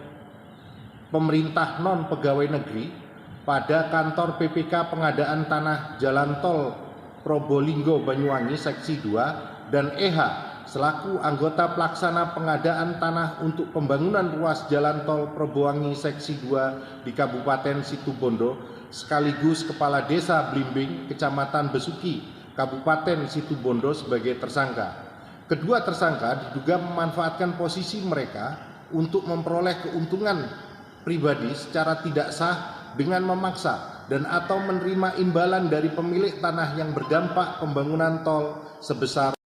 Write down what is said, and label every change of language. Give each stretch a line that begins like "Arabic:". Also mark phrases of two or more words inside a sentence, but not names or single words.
Indonesian: pemerintah non pegawai negeri pada kantor PPK pengadaan tanah jalan tol Probolinggo Banyuwangi seksi 2 dan EH selaku anggota pelaksana pengadaan tanah untuk pembangunan ruas jalan tol Probowangi seksi 2 di Kabupaten Situbondo sekaligus Kepala Desa Blimbing, Kecamatan Besuki, Kabupaten Situbondo sebagai tersangka. Kedua tersangka diduga memanfaatkan posisi mereka untuk memperoleh keuntungan pribadi secara tidak sah dengan memaksa dan atau menerima imbalan dari pemilik tanah yang berdampak pembangunan tol sebesar.